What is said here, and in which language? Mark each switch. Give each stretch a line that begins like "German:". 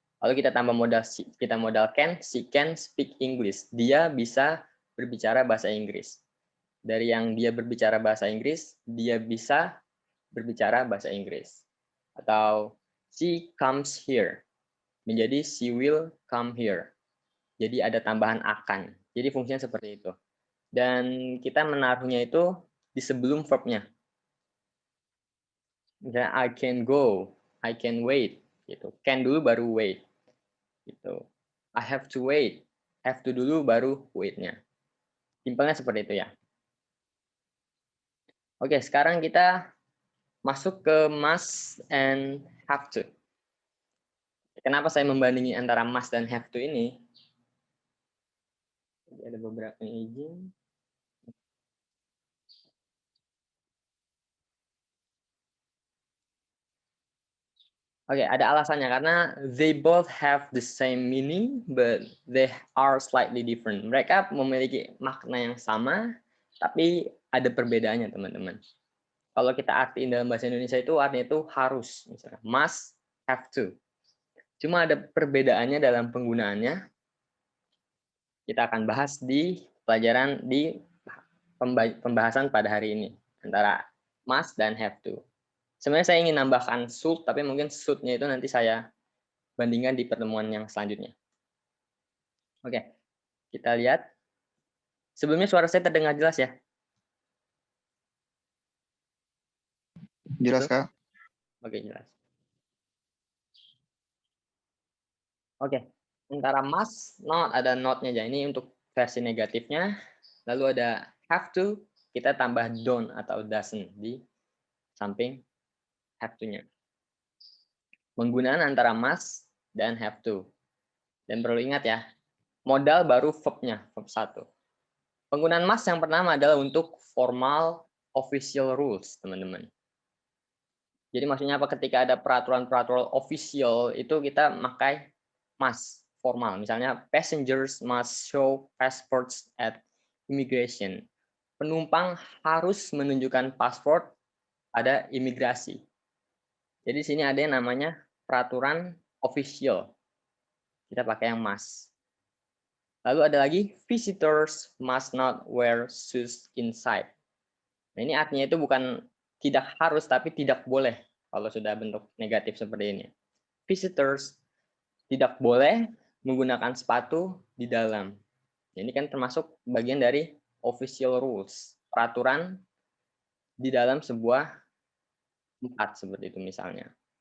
Indonesian: Lalu kita tambah modal kita modal can,
English: she can speak English.
Indonesian: Dia bisa berbicara bahasa Inggris. Dari yang dia berbicara bahasa Inggris, dia bisa berbicara bahasa Inggris.
English: Atau she comes here.
Indonesian: Menjadi
English: she will come here.
Indonesian: Jadi ada tambahan akan. Jadi fungsinya seperti itu. Dan kita menaruhnya itu di sebelum verbnya.
English: Misalnya I can go, I can wait, gitu. Can
Indonesian: dulu baru
English: wait, gitu. I have to wait, have to
Indonesian: dulu baru
English: wait-nya.
Indonesian: Simpelnya seperti itu ya. Oke, sekarang kita masuk ke
English: must and have to.
Indonesian: Kenapa saya membandingi antara must dan have to ini? Ada beberapa izin. Oke, ada alasannya karena
English: they both have the same meaning, but they are slightly different.
Indonesian: Mereka memiliki makna yang sama, tapi ada perbedaannya, teman-teman. Kalau kita artiin dalam bahasa Indonesia itu artinya itu harus, misalnya must, have to. Cuma ada perbedaannya dalam penggunaannya. Kita akan bahas di pelajaran di pembahasan pada hari ini antara must dan have to. Sebenarnya saya ingin nambahkan should, tapi mungkin should-nya itu nanti saya bandingkan di pertemuan yang selanjutnya. Oke, kita lihat. Sebelumnya suara saya terdengar jelas ya? Jelas, Kak. Oke, jelas. Oke, antara must, not, ada not-nya aja. Ini untuk versi negatifnya. Lalu ada have to, kita tambah don't atau doesn't di samping have to-nya. Penggunaan antara must dan have to. Dan perlu ingat ya, modal baru verb-nya, verb 1. Penggunaan must yang pertama adalah untuk
English: formal official rules,
Indonesian: teman-teman. Jadi maksudnya apa? Ketika ada peraturan-peraturan official itu kita pakai must formal. Misalnya
English: passengers must show passports at immigration.
Indonesian: Penumpang harus menunjukkan paspor pada imigrasi. Jadi sini ada yang namanya peraturan official. Kita pakai yang must. Lalu ada lagi
English: visitors must not wear shoes inside.
Indonesian: Nah, ini artinya itu bukan tidak harus tapi tidak boleh kalau sudah bentuk negatif seperti ini. Visitors tidak boleh menggunakan sepatu di dalam. Ini kan termasuk bagian dari official rules, peraturan di dalam sebuah tempat seperti itu misalnya.